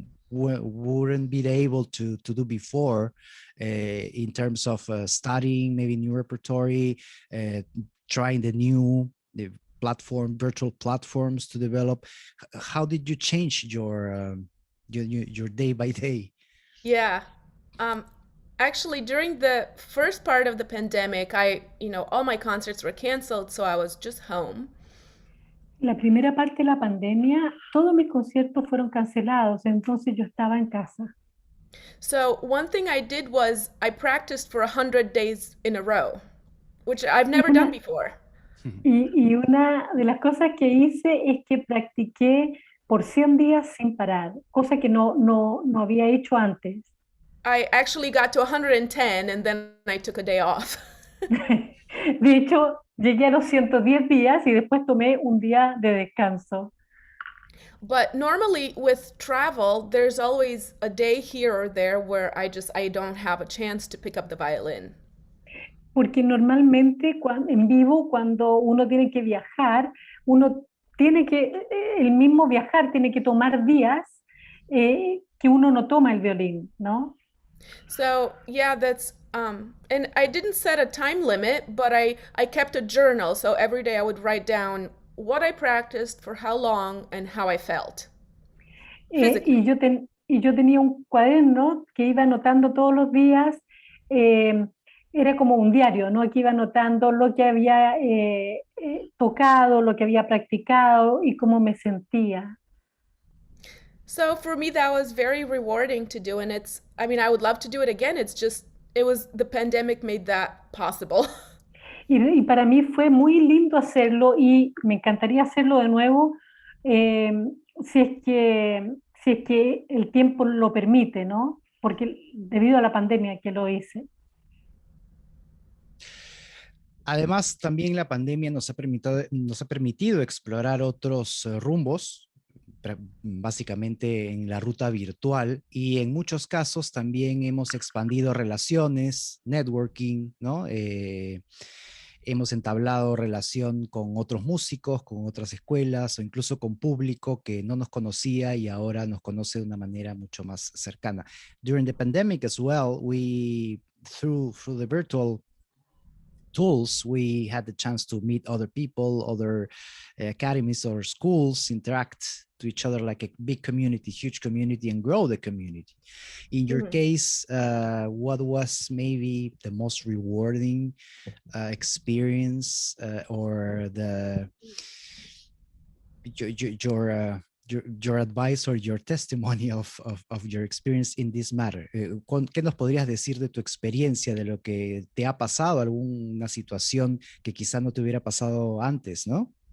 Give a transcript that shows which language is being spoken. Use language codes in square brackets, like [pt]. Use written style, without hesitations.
[en] wouldn't be able to do before in terms of studying maybe new repertory, trying the virtual platforms to develop. How did you change your day by day? Yeah. Actually, during the first part of the pandemic, all my concerts were canceled, so I was just home. [es] La primera parte de la pandemia, todos mis conciertos fueron cancelados, entonces yo estaba en casa. [en] So one thing I did was I practiced for 100 days in a row, which I've never done before. [es] Y una de las cosas que hice es que practiqué por 100 días sin parar, cosa que no había hecho antes. [en] I actually got to 110 and then I took a day off. [es] De hecho, llegué a los 110 días y después tomé un día de descanso. [en] But normally with travel, there's always a day here or there where I don't have a chance to pick up the violin. [es] Porque normalmente en vivo, cuando uno tiene que viajar, uno tiene que, el mismo viajar tiene que tomar días que uno no toma el violín, ¿no? [en] So yeah, that's and I didn't set a time limit, but I kept a journal. So every day I would write down what I practiced, for how long, and how I felt. [es] Y yo tenía un cuaderno que iba anotando todos los días, era como un diario, ¿no? Que iba anotando lo que había tocado, lo que había practicado y cómo me sentía. [en] So for me, that was very rewarding to do, and I would love to do it again. The pandemic made that possible. [es] Y para mí fue muy lindo hacerlo y me encantaría hacerlo de nuevo si es que el tiempo lo permite, ¿no? Porque debido a la pandemia que lo hice. Además, también la pandemia nos ha permitido explorar otros rumbos, básicamente en la ruta virtual, y en muchos casos también hemos expandido relaciones, networking, ¿no? Hemos entablado relación con otros músicos, con otras escuelas o incluso con público que no nos conocía y ahora nos conoce de una manera mucho más cercana. [en] During the pandemic as well, through the virtual tools, we had the chance to meet other people, other academies or schools, interact to each other like a big community, huge community, and grow the community. In your case, what was maybe the most rewarding experience or your advice or your testimony of your experience in this matter? [es] ¿Qué nos podrías decir de tu experiencia, de lo que te ha pasado, alguna situación que quizá no te hubiera pasado antes, ¿no?